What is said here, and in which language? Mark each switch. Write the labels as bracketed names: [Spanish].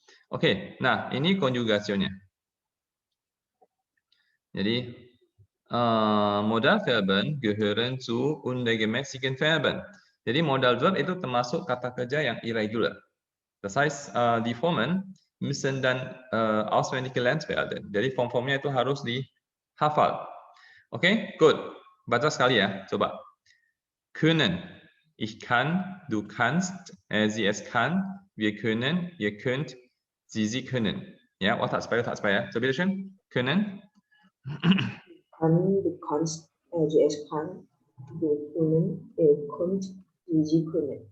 [Indonesian] Oke, nah ini konjugasinya. [German] Jadi Modalverben gehören zu unregelmäßigen Verben. [Indonesian] Jadi modal verb itu termasuk kata kerja yang irregular. [German] Das heißt, die Formen müssen dann auswendig gelernt werden. [Indonesian] Jadi form-formnya itu harus dihafal. Oke, gut. Baca sekali ya, coba. Können. [German] Ich kann, du kannst, sie es kann, wir können, ihr könnt, sie können. [Indonesian] Ja, otak supaya. Coba schön. Können. [German] Du kannst, sie es kann, wir können, ihr könnt, sie können.